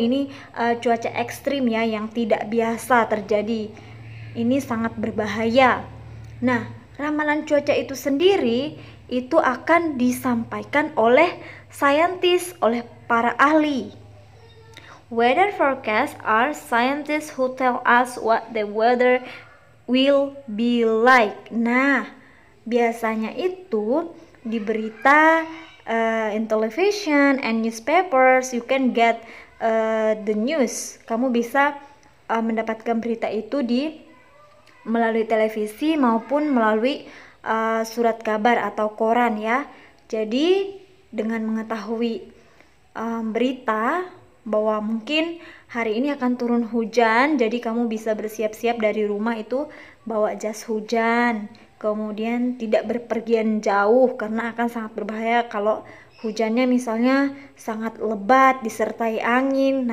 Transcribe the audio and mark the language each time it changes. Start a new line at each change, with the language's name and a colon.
Indonesian: Ini cuaca ekstrim ya, yang tidak biasa terjadi. Ini sangat berbahaya. Nah, ramalan cuaca itu sendiri itu akan disampaikan oleh saintis, oleh para ahli.
English: Weather forecasts are scientists who tell us what the weather will be like.
Indonesian: Nah, biasanya itu di berita,
English: in television and newspapers, you can get the news.
Indonesian: Kamu bisa mendapatkan berita itu melalui televisi maupun melalui surat kabar atau koran ya. Jadi dengan mengetahui berita bahwa mungkin hari ini akan turun hujan, jadi kamu bisa bersiap-siap dari rumah itu bawa jas hujan, kemudian tidak berpergian jauh karena akan sangat berbahaya kalau hujannya misalnya sangat lebat disertai angin.